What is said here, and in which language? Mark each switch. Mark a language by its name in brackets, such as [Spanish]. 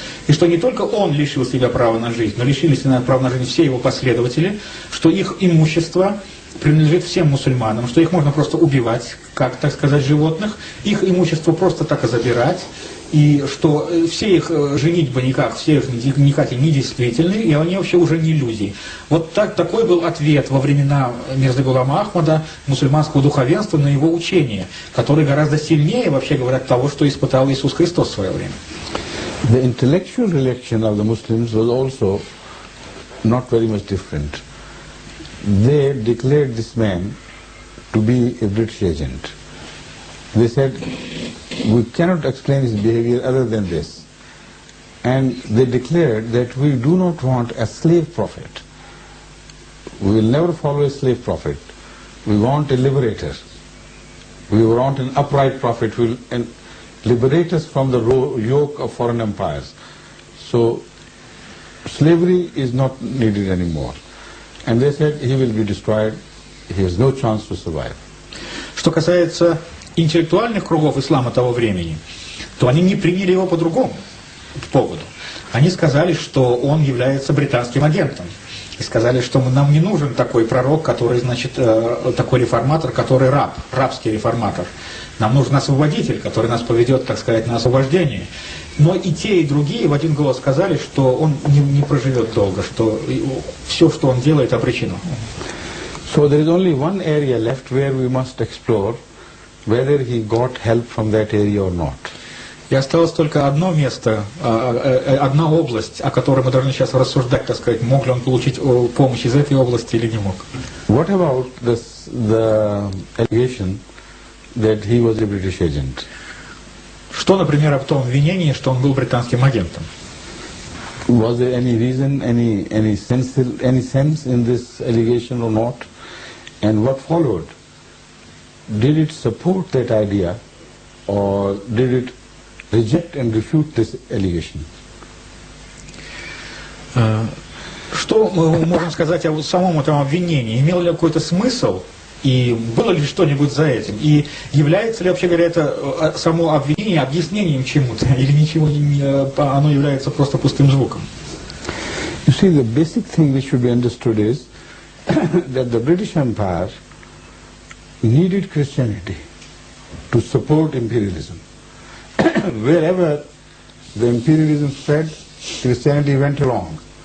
[Russian] и что не только он лишил себя права на жизнь, но лишили себя права на жизнь все его последователи, что их имущество принадлежит всем мусульманам, что их можно просто убивать, как, так сказать, животных, их имущество просто так и забирать, и что все их женитьбы никак, все их никаки недействительны, и они вообще уже не люди. Вот такой был ответ во времена Мирзы Гулама Ахмада мусульманского духовенства на его учение, который гораздо сильнее, вообще говоря, того, что испытал Иисус Христос в свое время. [English] The intellectual reaction of the Muslims was also not very much different. They declared this man to be a British agent. They said, we cannot explain his behavior other than this. And they declared that we do not want a slave prophet. We will never follow a slave prophet. We want a liberator. We want an upright prophet who will liberate us from the yoke of foreign empires. So slavery is not needed anymore. And they said he will be destroyed. He has no chance to survive. [Russian] Что касается интеллектуальных кругов ислама того времени, то они не приняли его по другому поводу. Они сказали, что он является британским агентом. И сказали, что нам не нужен такой пророк, который, значит, такой реформатор, который рабский реформатор. Нам нужен освободитель, который нас поведет, так сказать, на освобождение. Но и те, и другие в один голос сказали, что он не проживет долго, что все, что он делает, обречено. [English] So there is only one area left where we must explore whether he got help from that area or not. [Russian] И осталось только одно место, одна область, о которой мы должны сейчас рассуждать, так сказать, мог ли он получить помощь из этой области или не мог. [English] What about the allegation that he was a British agent? [Russian] Что, например, об том обвинении, что он был британским агентом? [English] Was there any reason, any sense in this allegation or not? And what followed? Did it support that idea, or did it reject and refute this allegation? [Russian] Что мы можем сказать о самом этом обвинении? Имел ли какой-то смысл? И было ли что-нибудь за этим? И является ли, вообще говоря, это само обвинение объяснением чему-то? Или ничего оно является просто пустым звуком? [English] You see, the basic thing which should be understood is that the British Empire needed Christianity to support imperialism. wherever the imperialism spread, Christianity went along.